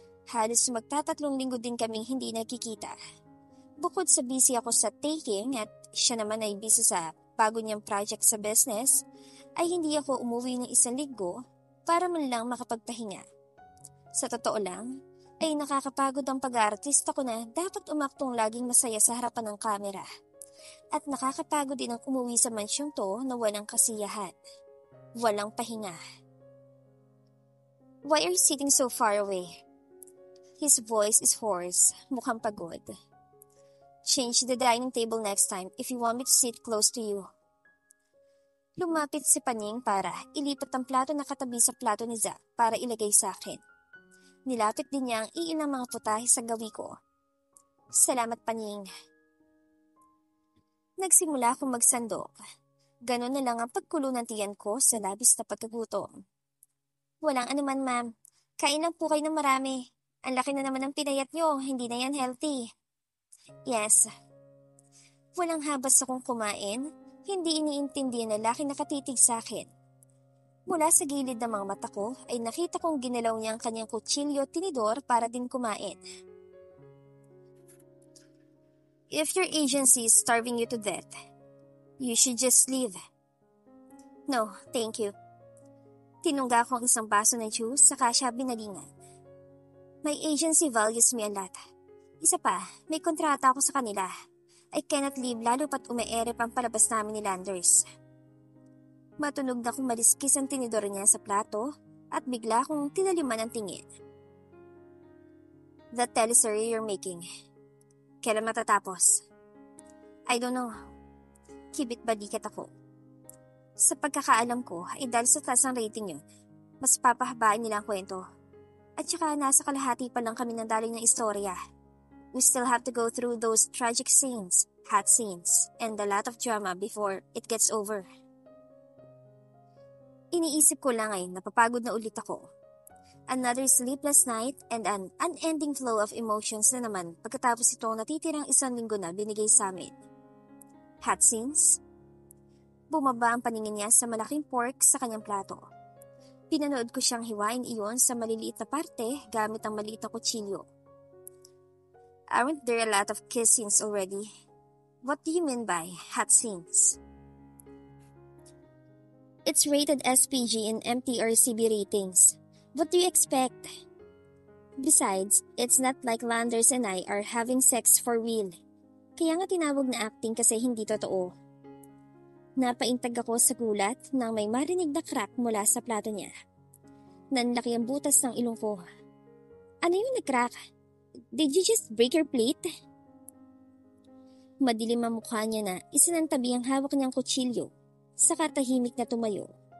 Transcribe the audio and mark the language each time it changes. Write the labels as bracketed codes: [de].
[tl] Halos magtatatlong linggo din kaming hindi nakikita. Bukod sa busy ako sa taking at siya naman ay busy sa bago niyang project sa business, ay hindi ako umuwi ng 1 linggo para man lang makapagpahinga. Sa totoo lang, ay nakakapagod ang pag-aartista ko na dapat umaktong laging masaya sa harapan ng kamera. At nakakapagod din ang umuwi sa mansyong to na walang kasiyahan. Walang pahinga. [en] Why are you sitting so far away? His voice is hoarse, [tl] mukhang pagod. [en] Change the dining table next time if you want me to sit close to you. [tl] Lumapit si Panying para ilipat ang plato na katabi sa plato ni Zack para ilagay sa akin. Nilapit din niya ang iilang mga putahe sa gawi ko. Salamat, Panying. Nagsimula akong magsandok. Ganon na lang ang pagkulo ng tiyan ko sa labis na pagkagutom. Walang anuman, ma'am. Kain lang po kayo ng marami. Ang laki na naman ng pinayat nyo, hindi na yan healthy. [en] Yes. [tl] Walang habas akong kumain, hindi iniintindi ang lalaki nakatitig sa akin. Mula sa gilid ng mga mata ko ay nakita kong ginalaw niya ang kanyang kutsilyo tinidor para din kumain. [en] If your agency is starving you to death, you should just leave. No, thank you. [tl] Tinungga ko ang isang baso ng juice saka siya binalingan. [en] My agency values me a lot. [tl] Isa pa, may kontrata ako sa kanila. [en] I cannot leave [tl] lalo pat umeere pang palabas namin ni Landers. Matunog na kong maliskis ang tinidor niya sa plato at bigla kong tinaliman ang tingin. [en] That teleserye you're making. [tl] Kailan matatapos? [en] I don't know. [tl] Kibit balikat ako. Sa pagkakaalam ko, ay dahil sa taas ang rating yun, mas papahabain nila ang kwento. At saka nasa kalahati pa lang kami ng daling ng istorya. [en] We still have to go through those tragic scenes, hot scenes, and a lot of drama before it gets over. [tl] Iniisip ko lang ay napapagod na ulit ako. [en] Another sleepless night and an unending flow of emotions [tl] na naman pagkatapos itong natitirang 1 linggo na binigay sa amin. [en] Hot scenes? [tl] Bumaba ang paningin niya sa malaking pork sa kanyang plato. Pinanood ko siyang hiwain iyon sa maliliit na parte gamit ang maliit na kutsilyo. [en] Aren't there a lot of kiss scenes already? What do you mean by hot scenes? It's rated SPG in MTRCB ratings. What do you expect? Besides, it's not like Landers and I are having sex for real. [tl] Kaya nga tinawag na acting kasi hindi totoo. Napaintag ako sa gulat nang may marinig na crack mula sa plato niya. Nanlaki ang butas ng ilong ko. Ano yung nag-crack? [en] Did you just break your plate? [tl] Madilim ang mukha niya na isinantabi ang hawak niyang kutsilyo, saka tahimik na tumayo.